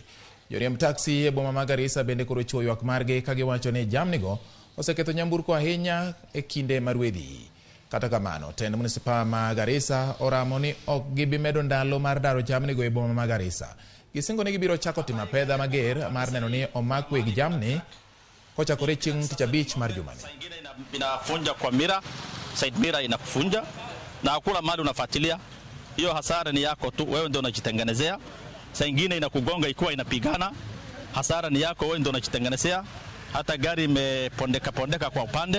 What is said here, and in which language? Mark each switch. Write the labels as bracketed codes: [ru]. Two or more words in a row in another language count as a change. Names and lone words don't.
[luo] Joriemb taksi e boma Magarisa bende koro chuo ywak margi ka giwacho ni jamni go oseketho nyamburko ahinya e kinde marwedhi. Kata kamano, tend Municipal Magarisa oramo ni ok gibi medo ndalo mar daro jamni go e boma Magarisa. Gisingo ni gibiro chako timo pedha mager mar neno ni omak weg jamni kochakore chieng' tich abich mar jumani. [sw] Saa ingine inafunja kwa mira, side mira inakufunja na hakuna mali unafuatilia. Hiyo hasara ni yako tu, wewe ndio unajitengenezea. Saa ingine inakugonga ikiwa inapigana, hasara ni yako, wewe ndio unajitengenezea. Hata gari imepondeka kwa upande.